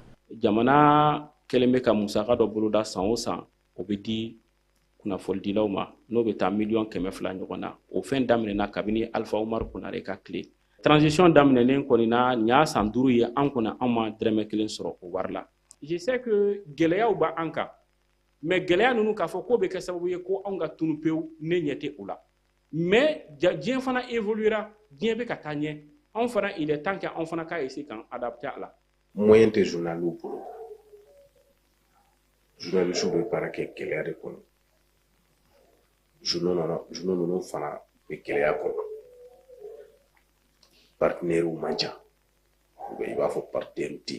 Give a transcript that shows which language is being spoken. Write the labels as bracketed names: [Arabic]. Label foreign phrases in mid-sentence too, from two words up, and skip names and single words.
[Bambara] Jamana kɛlen bɛ ka musaka dɔ boloda san o san o bɛ di kunnafonidilaw ma n'o bɛ taa 200,000 ɲɔgɔn na o fɛn daminɛna kabini Alpha Umaru Konare ka tile. Transition daminɛnen kɔni na nin y'a san 5 ye an kɔni an ma dɛrɛmɛ 1 sɔrɔ o wari la. [French] Je sais que [Bambara] gɛlɛyaw b'a an kan mais gɛlɛya ninnu k'a fɔ ko bɛ kɛ sababu ye ko anw ka tunu pewu ne ɲɛ tɛ o la mais diɲɛ fana évoluera diɲɛ bɛ ka taa ɲɛ anw fana [French] il est temps que [Bambara] anw fana ka essayer k'an adapter a la. Moyen tɛ journaliw bolo journalistes bɛ baara kɛ gɛlɛya de kɔnɔ journaux ninnu fana bɛ gɛlɛya kɔnɔ. Partenaires man ca i b'a fɔ partenaires tɛ.